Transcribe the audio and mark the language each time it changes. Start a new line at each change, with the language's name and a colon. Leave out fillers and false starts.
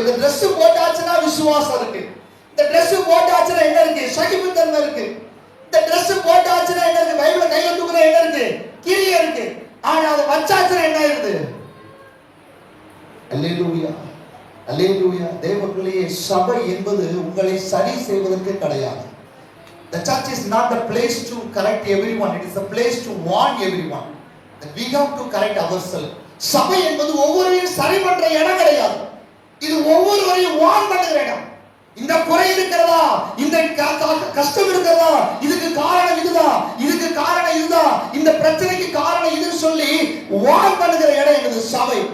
Tamil: இந்த Dress போட்டாச்சுன்னா விசுவாசம் இருக்கு. இந்த Dress போட்டாச்சுன்னா என்ன இருக்கு? சகிப்புத்தன்மை இருக்கு. இந்த Dress போட்டாச்சுன்னா என்ன இருக்கு? பைபிளை கையில தூக்குற என்ன இருக்கு? கிரியை இருக்கு. ஆனா அது வச்சாச்சுன்னா என்ன ஆயிருது? அல்லேலூயா. அல்லேலூயா. தேவப்பிள்ளையே, சபை என்பது உங்களை சரி செய்வதற்கு கிடையாது.
English: The church is not the place to correct everyone. It is a place to warn everyone that we have to correct ourselves.
Tamil: சபை என்பது ஒவ்வொருவரையும் சரி பண்ற இடம் கிடையாது. இது ஒவ்வொருவரையும் வார்ன் பண்ணுகிற இடம். இந்த குறை இருக்கிறதா, இந்த கஷ்டம் இருக்கிறதா, இதுக்கு காரணம் இதுதான், இதுக்கு காரணம் இதுதான், இந்த பிரச்சனைக்கு காரணம் இதுன்னு சொல்லி வார்ன் பண்ணுகிற இடம் என்பது சபை.